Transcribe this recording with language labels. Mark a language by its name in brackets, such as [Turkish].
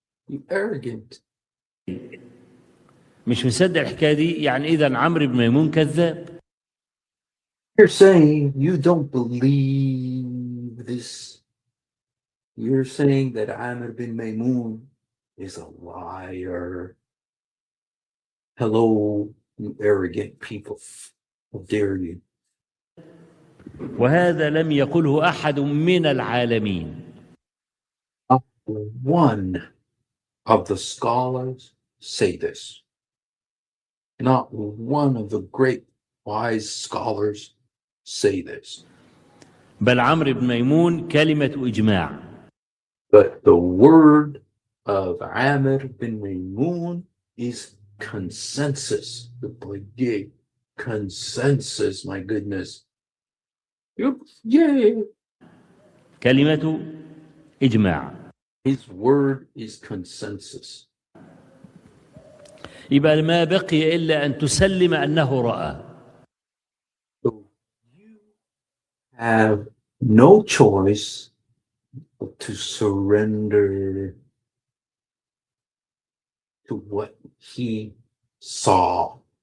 [English] You arrogant. [Arabic] مش مصدق الحكاية دي، يعني إذا عمرو بن ميمون كذاب. [English] You're saying you don't believe this. You're saying that Amr bin Maymun is a liar. Hello, you arrogant people. How dare you? [Arabic] وهذا لم يقله أحد من العالمين. [English] Not one of the scholars say this. Not one of the great wise scholars say this. [Arabic] بل عمرو بن ميمون كلمة إجماع. [English] But the word of Amr bin Maymun is consensus. [Arabic] يبقى [English] consensus, my goodness. Yay. [Arabic] كلمة إجماع. [English] His word is consensus. [Arabic] يبقى ما بقي إلا أن تسلم أنه رأى. [English] So you have no choice but to surrender to what he saw.